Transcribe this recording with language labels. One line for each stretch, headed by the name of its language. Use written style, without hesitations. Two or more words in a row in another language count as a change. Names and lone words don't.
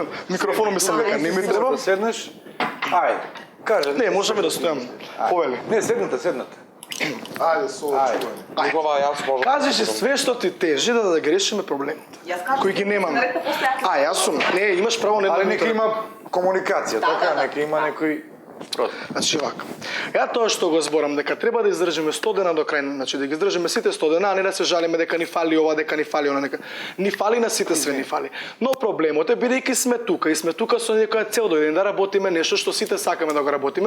Macedonian: Микрофонот ми се века, не ми треба. Да седнеш. Ајде, кажа. Не, можеме да стојам. Повели. Не, седнете. Ајде, соло, чувај. Ова јас можам. Кажи си све што ти тежи да ги решиме проблемите. Јас кажам, Кои ги немаме. Јас сум. Не, имаш право не Ali да нека има комуникација, така, нека има некој... Значи вака. Ја тоа што го зборам дека треба да издржиме 100 дена до крај, значи да ги издржиме сите 100 дена, а не да се жалиме дека ни фали ова, дека ни фали она, нека ни фали на сите све ни фали. Но проблемот е бидејќи сме тука и сме тука со некоја цел да работиме нешто што сите сакаме да го работиме.